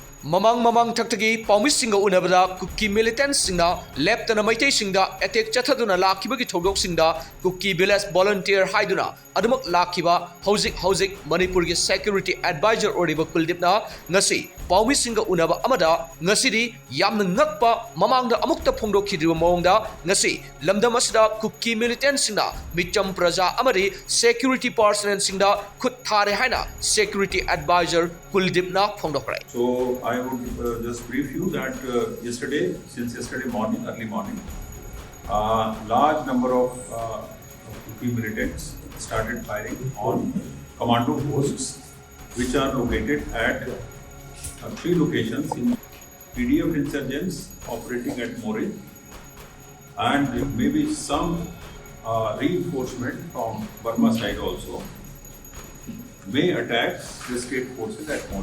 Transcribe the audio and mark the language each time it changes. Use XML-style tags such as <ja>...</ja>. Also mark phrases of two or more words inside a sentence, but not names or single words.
<mni>mamang thakthagi paumissinga unabada Kuki Militant singna leptana maitai singda attack chathaduna lakhibagi thogdok singda Kuki village volunteer haiduna adumak lakhiba hauzik Manipur gi</mni> <en>security advisor</en> <mni>oriba kuldipna ngasi paumissinga unaba amada ngasidi yamna ngakpa mamangda amukta phongdokhidriba mawngda ngasi lamdam asida Kuki Militant singna micham praja amari</mni> <en>security personnel</en> <mni>singda khut thare haina</mni> <en>security advisor</en> <mni>kuldipna phongdokrai.</mni> <en>So I would just brief you that since yesterday morning, early morning, large number of Kuki militants started firing on commando posts, which are located at 3 locations in PDF insurgents operating at More, and maybe some reinforcement from Burma side also may attack the state forces at More.</en>